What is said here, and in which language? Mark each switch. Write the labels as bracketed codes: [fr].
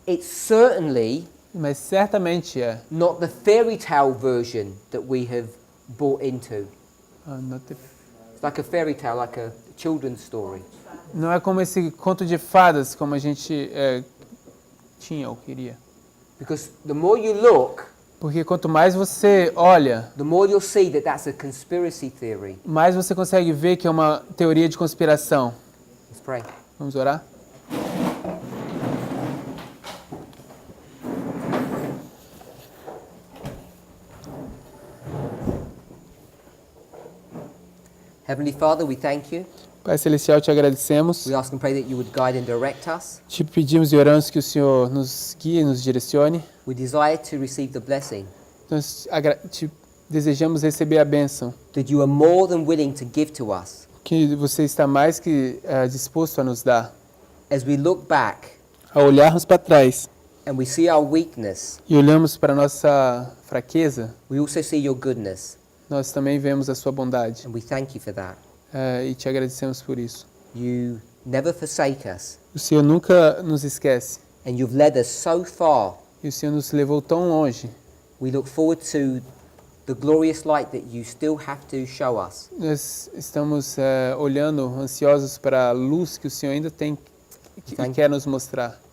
[en] It's certainly [pt] Mas certamente é. [en] not the fairy tale version that we have bought into. It's like a fairy tale, like a children's story. [pt] Não é como esse conto de fadas como a gente tinha ou queria. [en] Because the more you look, [pt] Porque quanto mais você olha, [en] the more you'll see that that's a conspiracy theory. [pt] mais você consegue ver que é uma teoria de conspiração. [en] Let's pray. [pt] Vamos orar? [en] Heavenly Father, we thank you. [pt] Pai Celestial, te agradecemos. [en] We ask and pray that you would guide and direct us. [pt] Te pedimos e oramos que o Senhor nos guie e nos direcione. [en] We desire to receive the blessing [pt] Nós te desejamos receber a bênção, [en] that you are more than willing to give to us. [pt] que você está mais que disposto a nos dar. [en] As we look back [pt] Ao olharmos para trás [en] and we see our weakness, [pt] e olhamos para a nossa fraqueza, [en] we also see your goodness, [pt] nós também vemos a sua bondade. [en] and we thank you for that. [pt] E te agradecemos por isso. [en] You never forsake us, [pt] O Senhor nunca nos esquece. [en] and you've led us so far. [pt] E o Senhor nos levou tão longe. [en] We look forward to the glorious light that you still have to show us. [pt] Nós estamos olhando, ansiosos para a luz que o Senhor ainda tem e quer nos mostrar.